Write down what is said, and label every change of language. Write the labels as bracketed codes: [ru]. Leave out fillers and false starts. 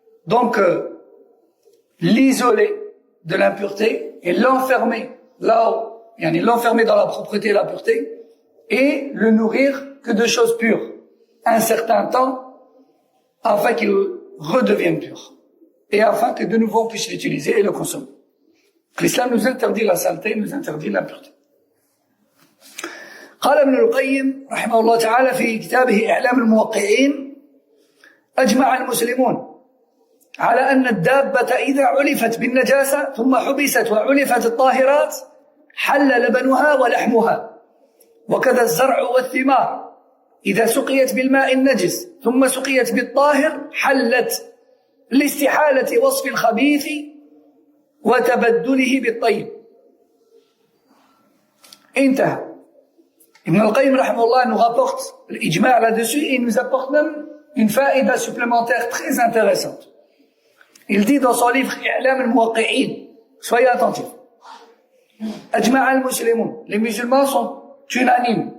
[fr] donc l'isoler de l'impureté et l'enfermer l'enfermer dans la propreté et la pureté et le nourrir que de choses pures un certain temps afin qu'il redevienne pur et afin que de nouveau on puisse l'utiliser et le consommer. L'islam nous interdit la saleté, nous interdit l'impureté. [ar] قال ابن القيم رحمه الله تعالى في كتابه إعلام الموقعين: أجمع المسلمون على أن الدابة إذا علفت بالنجاسة ثم حبست وعلفت الطاهرات حل لبنها ولحمها، وكذا الزرع والثمار إذا سقيت بالماء النجس ثم سقيت بالطاهر حلت لاستحالة وصف الخبيث وتبدله بالطيب. انتهى. [fr] Ibn al-Qayyim rahimahullah nous rapporte l'ijma' là-dessus et il nous apporte même une faïda supplémentaire très intéressante. Il dit dans son livre I'lam al-Muwaqqi'in, soyez attentifs. [ar] Ajma' al-Muslimun, [fr] les musulmans sont unanimes.